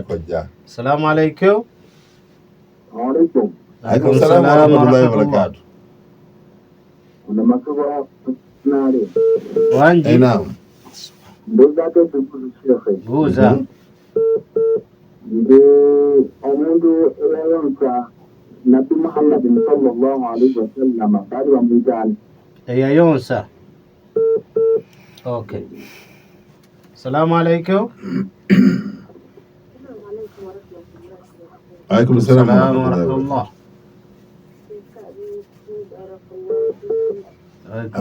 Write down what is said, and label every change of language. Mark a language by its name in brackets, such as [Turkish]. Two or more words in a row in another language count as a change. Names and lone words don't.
[Ganda] Koja. [Arabic] السلام عليكم. عليكم السلام ورحمة الله وبركاته. [Ganda] Wanji. [Arabic] Naam. [Ganda] Buuza. Omuntu eyayonsa Nabi Muhammad [Arabic] صلى الله عليه وسلم [Ganda] bali bamwijana eyayonsa. Okay. [Arabic] السلام عليكم. عليكم السلام السلام ورحمة الله ورحمة وبركاته. الله.